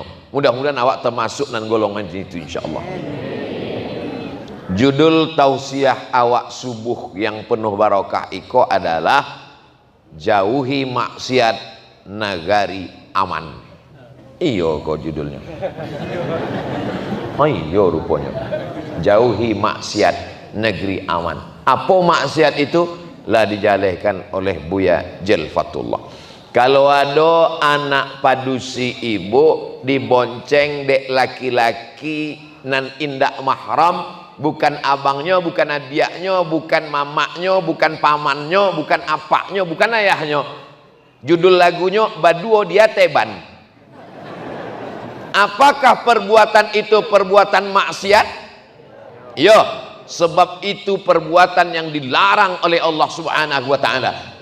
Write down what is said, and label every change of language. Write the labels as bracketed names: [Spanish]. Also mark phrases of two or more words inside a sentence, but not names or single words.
[Minangkabau] Mudah-mudahan awak termasuk dan golongan itu insyaallah. Judul tausiah awak subuh yang penuh barokah iko adalah jauhi maksiat nagari aman. Iyo kok judulnya. Oh iyo rupanya. [Indonesian] Jauhi maksiat negeri aman. Apa maksiat itu? [Minangkabau] Lah dijalehkan oleh Buya Jelfatullah. Kalau ada anak padusi ibu dibonceng dek laki-laki nan indak mahram, bukan abangnya, bukan adiaknya, bukan mamaknya, bukan pamannya, bukan apaknya, bukan ayahnya. [Indonesian] Judul lagunya Baduo Dia Teban. Apakah perbuatan itu perbuatan maksiat? Yo, sebab itu perbuatan yang dilarang oleh Allah [Arabic] سبحانه وتعالى.